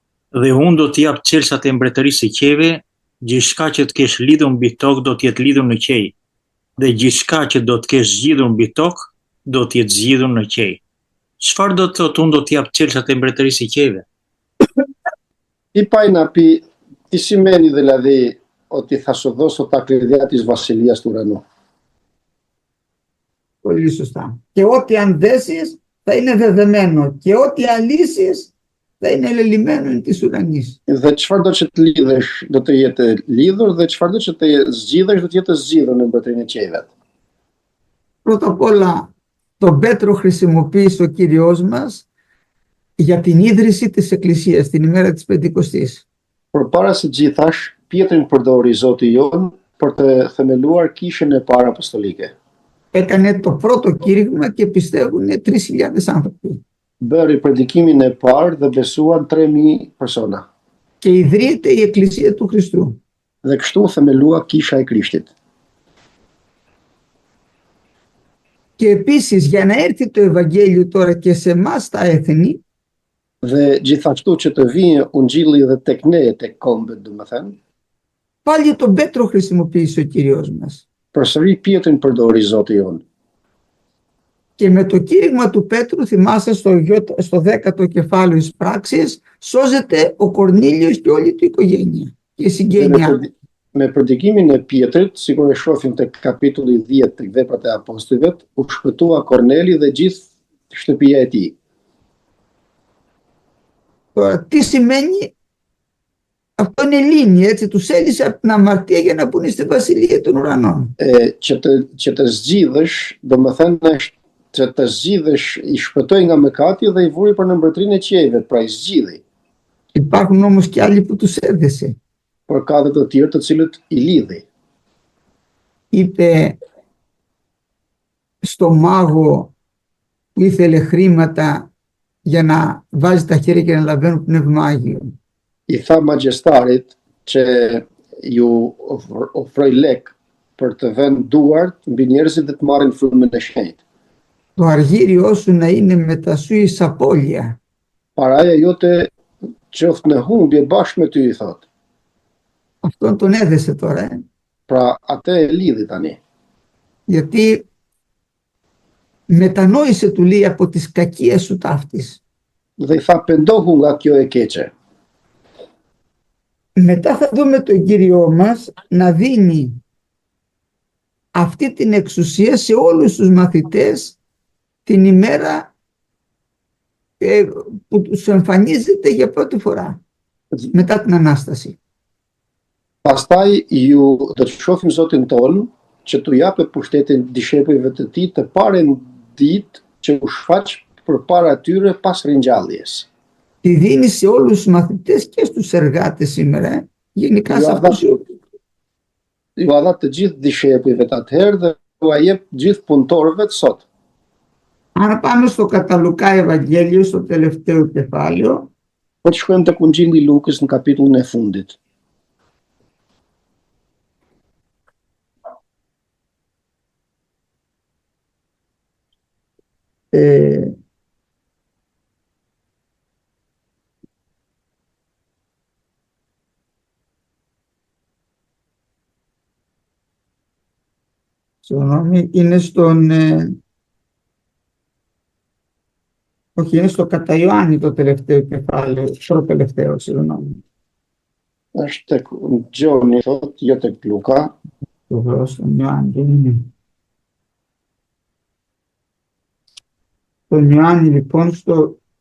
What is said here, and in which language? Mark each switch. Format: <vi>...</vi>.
<sq>Dhe unë do t'i jap çelësat e mbretërisë së qeve, gjithçka që të kesh lidhur mbi tokë do të jetë lidhur në qej, dhe gjithçka që do të kesh zgjidhur mbi tokë do të jetë zgjidhur në qej. Çfarë do të thotë unë do t'i jap çelësat e mbretërisë së qeve?</sq> <el>Τι πάει να πει, τι σημαίνει δηλαδή ότι θα σου δώσω τα κλειδιά της βασιλείας του ουρανού. Πολύ σωστά. Και ό,τι αν δέσεις θα είναι δεδεμένο και ό,τι αλύσεις θα είναι ελελειμμένο της ουρανής.</el> <sq>Dhe çfarë do që të lidhesh do të jetë lidhur dhe çfarë do që të zgjidhesh do të jetë zgjidhur në mbretërinë e qejve.</sq> <el>Πρώτα απ' όλα τον Πέτρο χρησιμοποίησε ο Κύριος μας για την ίδρυση της Εκκλησίας την ημέρα της Πεντηκοστής.</el> <sq>Përpara së gjithash, Pietrin përdori Zoti jon për të themeluar kishën e parë apostolike.</sq> <el>Έκανε το πρώτο κήρυγμα και πιστεύουν 3.000 άνθρωποι.</el> <sq>Bëri predikimin e parë dhe besuan 3.000 persona.</sq> <el>Και ιδρύεται η Εκκλησία του Χριστού.</el> <sq>Dhe kështu themelua kisha e Krishtit.</sq> <el>Και επίσης για να έρθει το Ευαγγέλιο τώρα και σε εμάς τα έθνη,</el> <sq>Dhe gjithashtu që të vijë ungjilli dhe tek ne, tek kombet, domethënë,</sq> <el>πάλι τον Πέτρο χρησιμοποίησε ο Κύριος μας.</el> <sq>përsëri Pietrin përdori Zoti jon.</sq> <el>Και με το κήρυγμα του Πέτρου, θυμάσαι στο 10ο κεφάλαιο της πράξης, σώζεται ο Κορνήλιος και όλη του οικογένεια και η συγγένειά.</el> <sq>Me predikimin e Pietrit, sikur e shohim tek kapitulli 10 tek Veprat e Apostujve, u shpëtua Korneli dhe gjithë shtëpia e tij.</sq> <el>Τώρα, τι σημαίνει? Αυτό είναι λύνη, έτσι, τους έλυσε από την αμαρτία για να μπουν στη βασιλεία των ουρανών.</el> <sq>Që të zgjidhësh, domethënë që të zgjidhësh, i shpëtoi nga mëkati dhe i vuri për në mbretërinë e qiejve, pra i zgjidhi.</sq> <el>Υπάρχουν όμως και άλλοι που τους έδεσε.</el> <sq>Por ka dhe të tjerë të cilët i lidhi.</sq> <el>Είπε στο μάγο που ήθελε χρήματα για να βάζει τα χέρια και να λαβαίνουν πνεύμα Άγιο.</el> <sq>I tha magjestarit që ju ofroj lek për të vënë duart mbi njerëzit dhe të marrin frymën e shenjtë.</sq> <el>Το αργύριό σου να είναι μετά σου η σαπόλια.</el> <sq>Paraja jote qoftë në humbje bashkë me ty, i thot.</sq> <el>Αυτόν τον έδεσε τώρα.</el> <sq>Pra atë e lidhi tani.</sq> <el>Γιατί μετανόησε, του λέει, από τις κακίες σου ταύτης.</el> <sq>Dhe i tha pendohu nga kjo e keqe.</sq> <el>Μετά θα δούμε τον Κύριό μας να δίνει αυτή την εξουσία σε όλους τους μαθητές την ημέρα που τους εμφανίζεται για πρώτη φορά μετά την Ανάσταση.</el> <sq>Pastaj ju do të shohim Zotin ton që t'u japë pushtetin dishepujve të tij të parën ditë që u shfaq përpara tyre pas ringjalljes.</sq> <el>Τη δίνει σε όλους τους μαθητές και στους εργάτες σήμερα, γενικά σε αυτούς.</el> <sq>Ju a dha të gjithë dishepujve të atëherë dhe ju a jep gjithë punëtorëve të sot.</sq> <el>Αν πάμε στο κατά Λουκά Ευαγγέλιο, στο τελευταίο κεφάλαιο,</el> <sq>Po të shkojmë tek Ungjilli i Lukës në kapitullin e fundit.</sq> <el>Συγγνώμη, είναι στον... όχι, είναι στο κατά Ιωάννη το τελευταίο κεφάλαιο, το τελευταίο, συγγνώμη.</el> <sq>Është tek Gjoni, thot, jo tek Luka.</sq> <el>Το βρω στον Ιωάννη, δεν είναι. Στον Ιωάννη, λοιπόν, στο...</el>